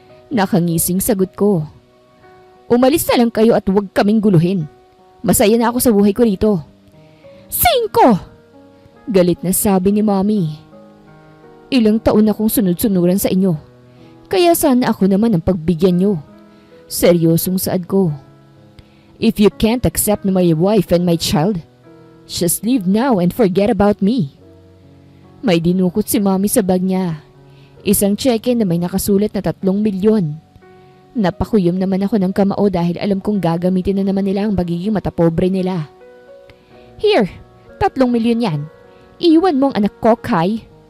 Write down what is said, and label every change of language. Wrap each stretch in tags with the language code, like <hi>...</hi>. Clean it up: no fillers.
<tl>Nakangising sagot ko. Umalis na lang kayo at huwag kaming guluhin. Masaya na ako sa buhay ko rito. Cinco! Galit na sabi ni Mommy. Ilang taon akong sunod-sunuran sa inyo. Kaya sana ako naman ang pagbigyan nyo. Seryosong saad ko.</tl> <en>If you can't accept my wife and my child, just leave now and forget about me.</en> <tl>May dinukot si Mommy sa bag niya. Isang cheque na may nakasulat na 3 milyon. Napakuyom naman ako ng kamao dahil alam kong gagamitin na naman nila ang magiging matapobre nila. Here, 3 milyon yan. Iwan mo ang anak ko, Kai.</tl>